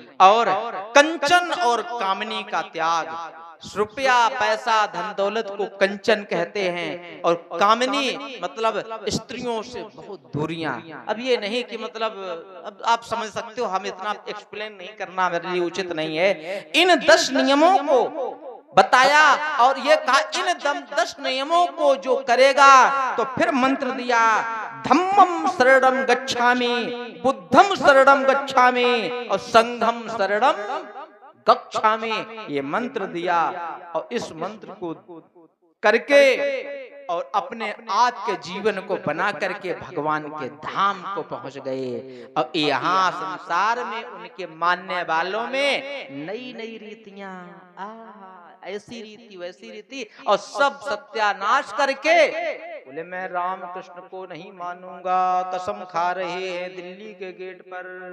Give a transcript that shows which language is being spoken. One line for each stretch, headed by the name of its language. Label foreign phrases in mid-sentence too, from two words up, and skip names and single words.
Hindi: और कंचन और कामनी का त्याग, रुपया पैसा धन दौलत को कंचन कहते हैं, और कामनी मतलब स्त्रियों से बहुत दूरियां। अब ये नहीं कि मतलब, अब आप समझ सकते हो, हम इतना एक्सप्लेन नहीं करना मेरे लिए उचित नहीं है। इन 10 नियमों को बताया और ये कहा, इन 10 नियमों को जो करेगा तो फिर मंत्र दिया,
Pali: धम्मम शरणं गच्छामि, बुद्धम शरणं गच्छामि और संघम शरणं गच्छामि,
Hindi: ये मंत्र दिया। और इस मंत्र को करके और अपने आप के जीवन को बना करके भगवान के धाम को पहुंच गए। और यहाँ संसार में उनके मानने वालों में नई नई रीतियां, ऐसी रीति वैसी रीति, और सब सत्यानाश करके बोले मैं राम कृष्ण को नहीं मानूंगा, कसम खा रहे हैं दिल्ली के गेट पर।